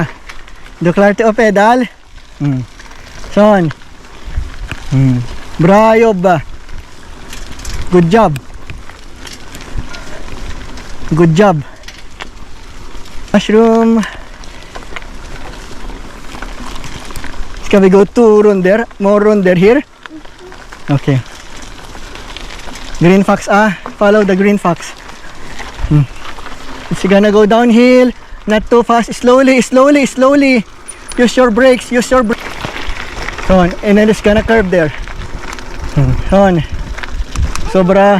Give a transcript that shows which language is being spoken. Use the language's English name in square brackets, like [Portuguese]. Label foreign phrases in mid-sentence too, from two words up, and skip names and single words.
[English] Duklarte o pedal. Son. Brayo ba? Good job. Good job. Mushroom. Can we go to Ronder? More Ronder here? Okay. Green Fox ah. Follow the Green Fox. It's gonna go downhill. Not too fast. Slowly, slowly, slowly. Use your brakes. Use your brakes. On, and then it's gonna curve there. On. Sobra.